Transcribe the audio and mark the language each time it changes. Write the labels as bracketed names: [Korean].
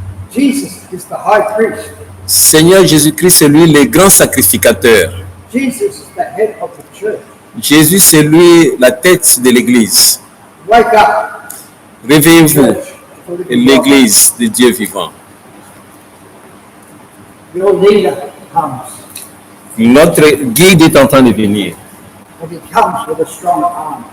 [English] Jesus is the high priest. [French] Seigneur Jésus-Christ, c'est lui le grand sacrificateur. [English] Jesus is the head of the church. [French] Jésus, c'est lui la tête de l'Église. [English] Wake up, [French] Réveillez-vous, [English] church, for the good [French] l'Église de Dieu vivant. [English] God. Your leader comes, [French] Notre guide est en train de venir. [English] and he comes with a strong arm.